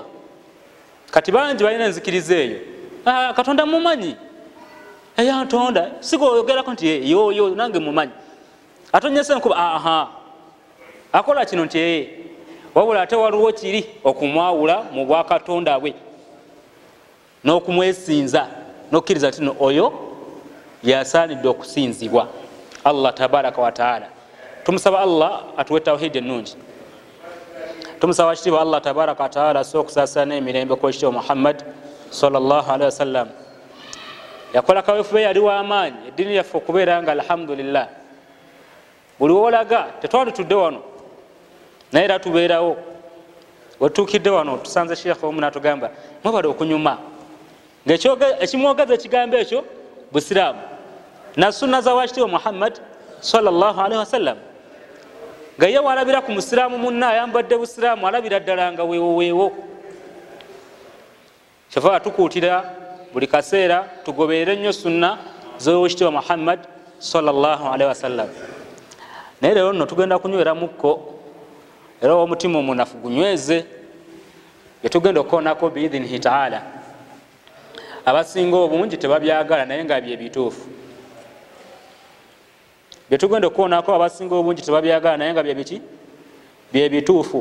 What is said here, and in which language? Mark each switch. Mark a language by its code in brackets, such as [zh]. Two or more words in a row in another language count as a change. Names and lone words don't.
[lg] Kati bangi balina enzikiriza eyo, Katonda mumanyi, eyantonda sigoyogerako nti yoyo nange mumanyi, atonyesa enkuba, akola kino nti wabula ate waliwo kiri okumwawula mu bwakatonda bwe n'okumwesinza n'okkiriza tino oyo yasaanidde okusinzibwa Allah [ar] tabaraka wa taala. [lg] Tumusaba Allah atuwe tawhidi ennungi. tumusaba kitiibwa Allah [ar] tabaraka wa taala [lg] asobola okusaasana emirembe ku ekitiibwa Muhammad [ar] sallallahu alaihi wasallam. [lg] Yakola kaweefube yali w'amaanyi eddiini yaffe okubeera nga alhamdulillah buli wolaga tetwalitudde wano naye era tubeerawo. Wetuukidde wano tusanze sheekh omu n'atugamba mwebale okunyuma ng'ekimwogeza ekigambo ekyo busiraamu na sunna za wakitiibwa Muhammad [ar] sallallahu alaihi wasallam. [lg] Nga ye walabira ku musiraamu munna ayambadde busiraamu alabira ddala nga weewo. Kyova atukuutira buli kaseera tugoberere nnyo sunna z'owekitiibwa Muhammad [ar] sallallahu alaihi wasallam. [lg] Naye leero nno tugenda kunywera mukko era omutima omunafu gunyweze bye tugenda okukoonako [ar] biidhinihi taala. [lg] Abasinga obungi tebabyagala naye nga bye bituufu. Bye tugenda okukoonako abasinga obungi tebabyagala naye nga bye bituufu.